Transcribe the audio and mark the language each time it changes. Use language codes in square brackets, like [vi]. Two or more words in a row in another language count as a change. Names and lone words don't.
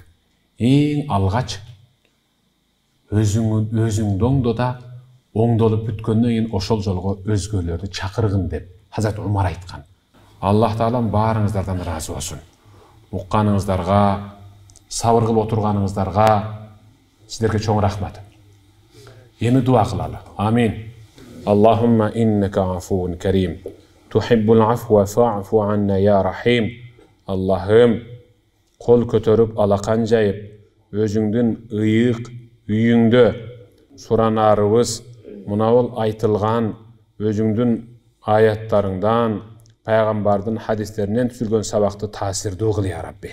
[ky] Эң алгач өзүңдү оңдода, оңдолуп бүткөндөн кийин ошол жолго өзгөлөрдү чакыргын деп Хазрат Умар айткан. Аллах Таалам баарыңыздардан разы болсун. Укканыңыздарга, сабыр кылып отурганыңыздарга сиздерге чоң рахмат. Эми дуа кылалы. Амин. [ar] اللهم إنك عفو كريم تحب العفو فاعف عنا يا رحيم. [ky] Аллахым, кол көтөрүп алакан жайып, өзүңдүн ыйык үйүңдө суранарыбыз мынабул айтылган өзүңдүн аяттарыңдан, пайгамбардын хадистеринен түзүлгөн сабакты таасирдүү кыл [ar] يا ربي.